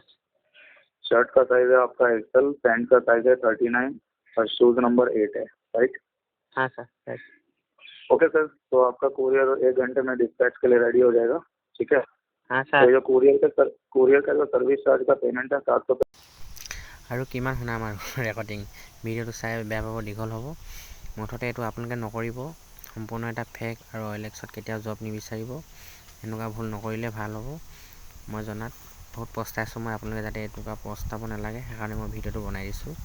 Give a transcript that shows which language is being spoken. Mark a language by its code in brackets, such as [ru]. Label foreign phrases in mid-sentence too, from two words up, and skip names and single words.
[hi] शर्ट का साइज है आपका XL, पैंट का साइज है 39 और शूज नंबर 8 है, राइट? हाँ सर। ओके सर, तो आपका कुरियर 1 घंटे में डिस्पैच के लिए रेडी हो जाएगा, ठीक है? हाँ तो सर। जो कुरियर का जो सर्विस चार्ज का पेमेंट है 700। [as] আৰু কিমান শুনাম আৰু ৰেকৰ্ডিং। ভিডিঅ'টো চাই বেয়া পাব, দীঘল হ'ব। মুঠতে এইটো আপোনালোকে নকৰিব, সম্পূৰ্ণ এটা ফেক। আৰু OLX-ত কেতিয়াও জব নিবিচাৰিব। এনেকুৱা ভুল নকৰিলে ভাল হ'ব। মই জনাত বহুত পস্তাইছোঁ মই। আপোনালোকে যাতে এনেকুৱা পস্তাব নালাগে, সেইকাৰণে মই ভিডিঅ'টো বনাই দিছোঁ।